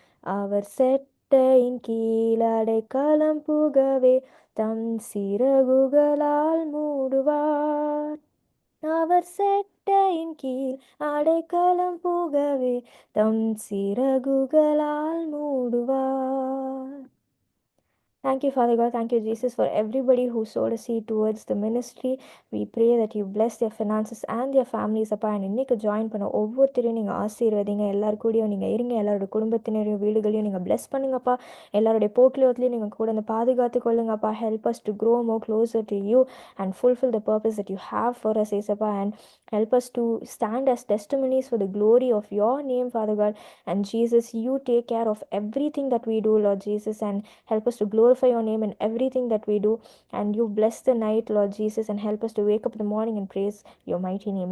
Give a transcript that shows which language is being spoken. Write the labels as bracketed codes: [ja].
[ta] அவர் செட்டையின் கீழ் அடைக்கலம் புகவே தம் சிறகுகளால் மூடுவார். அவர் செட்டையின் கீழ் அடைக்கலம் புகவே தம் சிறகுகளால் மூடுவார். [en] Thank you, Father God. Thank you, Jesus, for everybody who sowed a seed towards the ministry. We pray that you bless their finances and their families, அப்பா. And [ta] இன்னைக்கு join பண்ண ஒவ்வொருத்தரையும் நீங்கள் ஆசீர்வதிங்க. எல்லாரு கூடயும் நீங்கள் இருங்க. எல்லாரோட குடும்பத்தினரையும் வீடுகளையும் நீங்கள் bless பண்ணுங்கப்பா. எல்லாருடைய போக்கிலோத்துலையும் நீங்கள் கூட வந்து பாதுகாத்து கொள்ளுங்கப்பா. [en] Help us to grow more closer to you and fulfill the purpose that you have for us, ஏசப்பா. And help us to stand as testimonies for the glory of your name, Father God. And Jesus, you take care of everything that we do, Lord Jesus. And help us to glorify your name in everything that we do. And you bless the night, Lord Jesus, and help us to wake up in the morning and praise your mighty name.